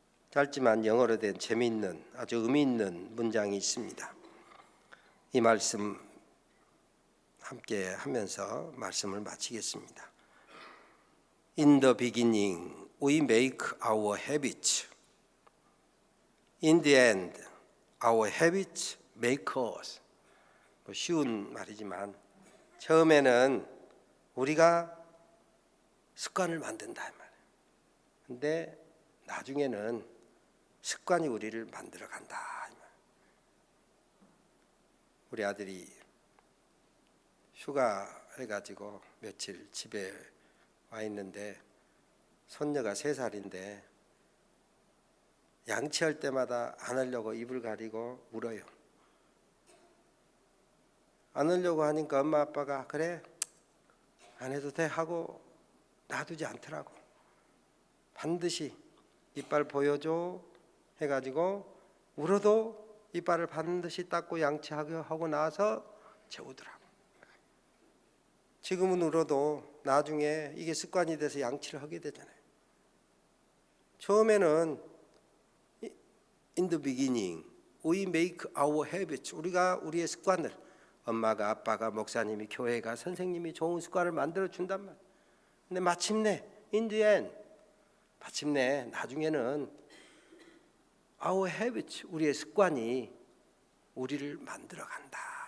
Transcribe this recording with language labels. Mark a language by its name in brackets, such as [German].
[Korean] 짧지만 영어로 된 재미있는 아주 의미 있는 문장이 있습니다. 이 말씀 함께 하면서 말씀을 마치겠습니다. [English] In the beginning we make our habits. In the end our habits make us. [Korean] 쉬운 말이지만 처음에는 우리가 습관을 만든다 이 말이에요. 근데 나중에는 습관이 우리를 만들어 간다. 우리 아들이 휴가 해가지고 며칠 집에 와 있는데 손녀가 3살인데 양치할 때마다 안 하려고 입을 가리고 울어요. 안 하려고 하니까 엄마 아빠가 그래 안 해도 돼 하고 놔두지 않더라고. 반드시 이빨 보여줘 해가지고 울어도 이빨을 반드시 닦고 양치하고 나서 재우더라고. 지금은 울어도 나중에 이게 습관이 돼서 양치를 하게 되잖아요. 처음에는 [English] in the beginning we make our habits. [Korean] 우리가 우리의 습관을 엄마가 아빠가 목사님이 교회가 선생님이 좋은 습관을 만들어 준단 말이에요. 근데 마침내 [English] in the end [Korean] 마침내 나중에는 [English] our habits [Korean] 우리의 습관이 우리를 만들어 간다.